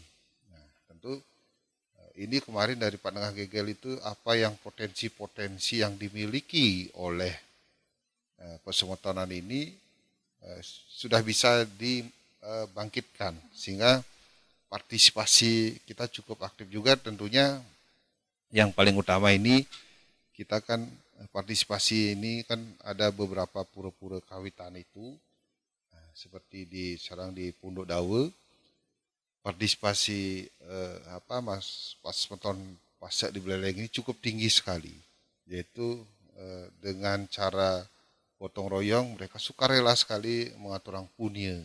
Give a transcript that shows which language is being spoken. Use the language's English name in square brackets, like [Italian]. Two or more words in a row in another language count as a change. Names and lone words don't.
[Indonesian] Nah, tentu ini kemarin dari Pak Dengah Kigel itu apa yang potensi-potensi yang dimiliki oleh Pesemetonan ini sudah bisa dibangkitkan, sehingga partisipasi kita cukup aktif juga. Tentunya yang paling utama ini kita kan partisipasi ini kan ada beberapa pura-pura kawitan itu, seperti sekarang di Punduk Dawe, partisipasi Pesemetonan Pasak di Beleleng ini cukup tinggi sekali, yaitu dengan cara gotong royong mereka sukarela sekali mengatur orang punya.